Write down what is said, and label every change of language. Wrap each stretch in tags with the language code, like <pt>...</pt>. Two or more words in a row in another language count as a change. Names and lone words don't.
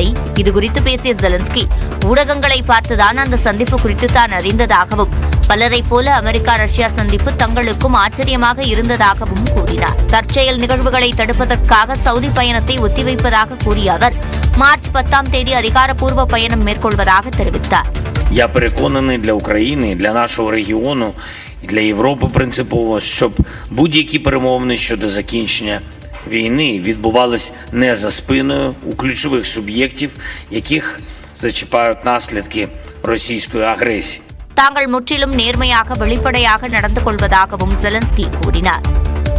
<ta>இதுகுறித்து பேசிய ஜெலன்ஸ்கி, ஊடகங்களை பார்த்துதான் அந்த சந்திப்பு குறித்து தான் அறிந்ததாகவும், பலரைப் போல அமெரிக்கா ரஷ்யா சந்திப்பு தங்களுக்கும் ஆச்சரியமாக இருந்ததாகவும் கூறினார். தற்செயல் நிகழ்வுகளை தடுப்பதற்காக சவுதி பயணத்தை ஒத்திவைப்பதாக கூறிய அவர் மார்ச் 10ஆம் தேதி அதிகாரப்பூர்வ பயணம் மேற்கொள்வதாக தெரிவித்தார்.</ta> <uk>Я переконаний для України, для нашого регіону і для Європи принципово, щоб будь-які перемовини щодо закінчення війни відбувались не за спиною у ключових суб'єктів, яких зачіпають наслідки російської агресії.</uk> <ta>தாங்கள் முற்றிலும் நேர்மையாக வெளிப்படையாக நடந்து கொள்வதாகவும் ஜெலன்ஸ்கி கூறினார்.</ta>